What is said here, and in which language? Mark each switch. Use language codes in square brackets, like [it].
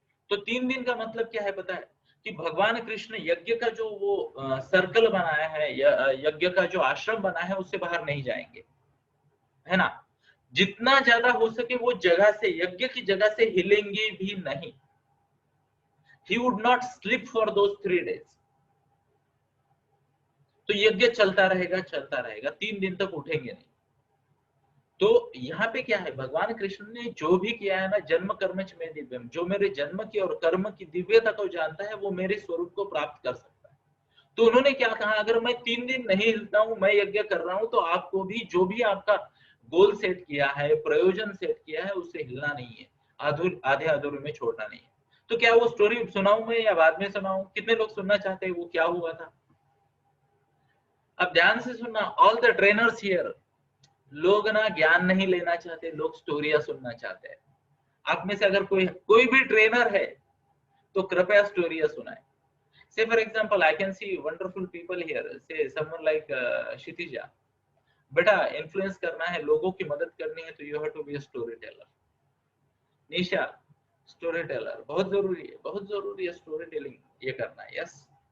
[hi] तो 3 दिन का मतलब क्या है पता है, कि भगवान कृष्ण यज्ञ का जो वो सर्कल बनाया है, यज्ञ का जो आश्रम बना है, उससे बाहर नहीं जाएंगे, है ना। जितना ज्यादा हो सके वो जगह से, यज्ञ की जगह से हिलेंगे भी नहीं। [en] He would not sleep for those 3 days. [hi] तो यज्ञ चलता रहेगा, 3 दिन तक उठेंगे नहीं। तो यहाँ पे क्या है, भगवान कृष्ण ने जो भी किया है ना, [sa] जन्म कर्मच में दिव्यम, [hi] जो मेरे जन्म की और कर्म की दिव्यता को जानता है, वो मेरे स्वरूप को प्राप्त कर सकता है। तो उन्होंने क्या कहा, अगर मैं 3 दिन नहीं हिलता हूं, मैं यज्ञ कर रहा हूं, तो आपको भी जो भी आपका गोल सेट किया है, प्रयोजन सेट किया है, उससे हिलना नहीं है, आधे अधूरे में छोड़ना नहीं है। तो क्या वो स्टोरी सुनाऊं मैं या बाद में सुनाऊं? कितने लोग सुनना चाहते हैं वो क्या हुआ था? अब ध्यान से सुनना, [en] All the trainers here. [hi] लोग ना ज्ञान नहीं लेना चाहते, लोग स्टोरियां सुनना चाहते हैं। आप में से अगर कोई भी ट्रेनर है तो कृपया स्टोरियां सुनाए। [en] Say for example, I can see wonderful people here. Say someone like Kshitija. [hi] बेटा इन्फ्लुएंस करना है, लोगों की मदद करनी है, तो [en] You have to be a storyteller. [hi] Nisha, story teller बहुत जरूरी है स्टोरी टेलिंग ये करना। यस।